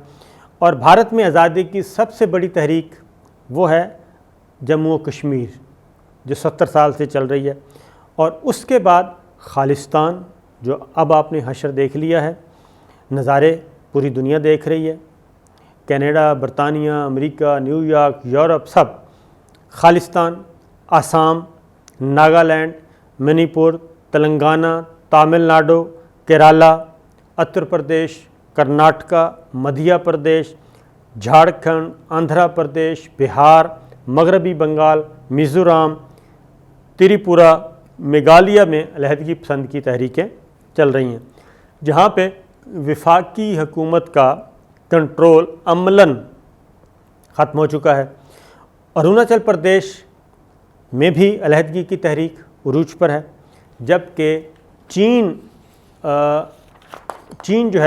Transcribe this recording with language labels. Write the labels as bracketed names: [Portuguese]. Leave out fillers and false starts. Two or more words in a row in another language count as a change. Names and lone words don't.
[Urdu] اور بھارت میں آزادی کی سب سے بڑی تحریک وہ ہے جموں و کشمیر، جو 70 سال سے چل رہی ہے، اور اس کے بعد خالصتان، جو اب آپ نے حشر دیکھ لیا ہے، نظارے پوری دنیا دیکھ رہی ہے، کینیڈا، برطانیہ، امریکہ، نیو یارک، یورپ، سب خالصتان، آسام، ناگالینڈ، منی پور، تلنگانہ، تامل ناڈو، کیرالہ، اتر پردیش، کرناٹکا، مدھیہ پردیش، جھارکھنڈ، آندھرا پردیش، بہار، مغربی بنگال، میزورام، تریپورہ، میگھالیہ میں علیحدگی پسند کی تحریکیں چل رہی ہیں، جہاں پہ وفاقی حکومت کا کنٹرول عملاً ختم ہو چکا ہے۔ اروناچل پردیش میں بھی علیحدگی کی تحریک عروج پر ہے، جبکہ چین جو